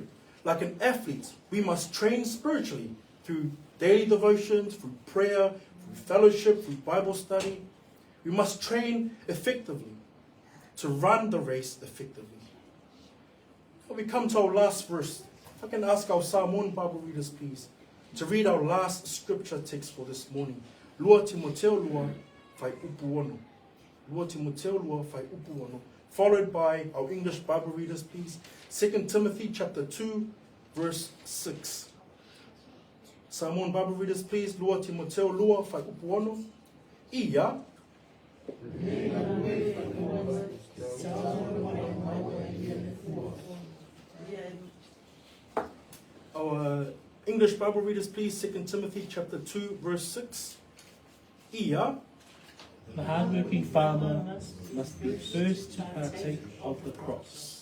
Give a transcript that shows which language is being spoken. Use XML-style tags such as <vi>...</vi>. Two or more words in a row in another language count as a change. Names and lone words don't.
<en>Like an athlete, we must train spiritually through daily devotions, through prayer, through fellowship, through Bible study. We must train effectively to run the race effectively. We come to our last verse. If I can ask our Samoan Bible readers, please, to read our last scripture text for this morning.</en> <sm>Lua Timoteo lua fai upu ono. Lua Timoteo lua fai upu ono.</sm> <en>Followed by our English Bible readers, please. 2 Timothy chapter 2, verse 6. Samoan Bible readers, please.</en> <sm>Lua Timoteo lua fai upu ono. Ia.</sm> <en>Our English Bible readers, please. 2 Timothy chapter 2, verse 6. Ia. The hard-working farmer must be first to partake of the crops.</en>